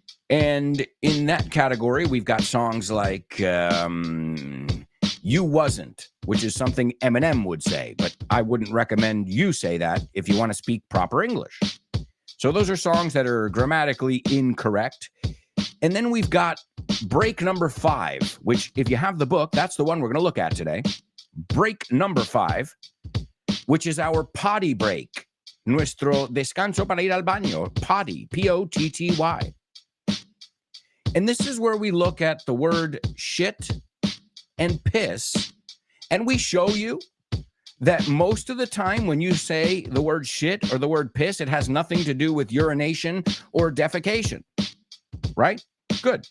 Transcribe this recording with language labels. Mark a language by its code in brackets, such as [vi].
[en] And in that category, we've got songs like You Wasn't, which is something Eminem would say, but I wouldn't recommend you say that if you want to speak proper English. So those are songs that are grammatically incorrect. And then we've got break number 5, which if you have the book, that's the one we're going to look at today. Break number 5, which is our potty break. [es] Nuestro descanso para ir al baño. [en] Potty, P-O-T-T-Y. And this is where we look at the word shit and piss, and we show you that most of the time when you say the word shit or the word piss, it has nothing to do with urination or defecation, right? Good.